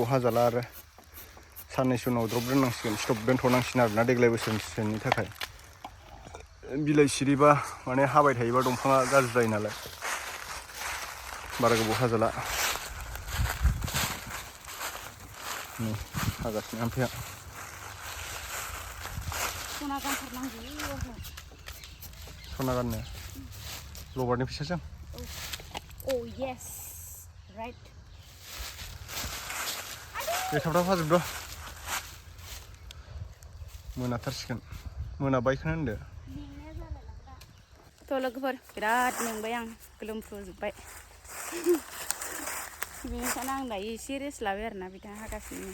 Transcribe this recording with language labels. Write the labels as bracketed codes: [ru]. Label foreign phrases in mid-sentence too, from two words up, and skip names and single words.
[brx] हाजाला आरो साननैसो उनाव द्रप दोननांसिगोन स्टप दोनथ'नांसिगोन आरोना देग्लाय बोसोरसेनि थाखाय बिलाइ सिरिबा माने हाबाय थायोबा दंफाङा गाज्रि जायो नालाय बारा गोबाव हाजाला हागासिनो हाम्पेया सना गाननो लबारनि फैसाजों [en] Oh yes right [brx] बे थाब हाजोबद' मोनाथारसिगोन मोनाबायखौनो होनदो थ' लोगोफोर बिराद मेंबाय आं गोलोमफ्रुजोब्बाय बेनिखायनो आं दायो एसे रेस्ट लाबाय आरोना बिथाङा हागासिनो